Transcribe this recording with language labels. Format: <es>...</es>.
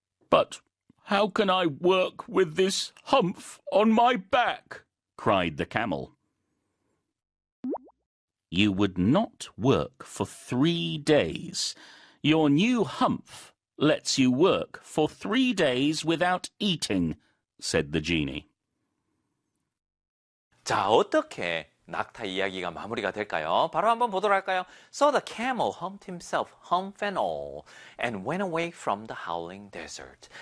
<en>But how can I work with this hump on my back? cried the camel. You would not work for 3 days. Your new hump lets you work for 3 days without eating, said the genie.</en> <ko>자, 어떻게 낙타 이야기가 마무리가 될까요? 바로 한번 보도록 할까요?</ko> <en>So the camel humped himself, hump and all, and went away from the howling desert.</en>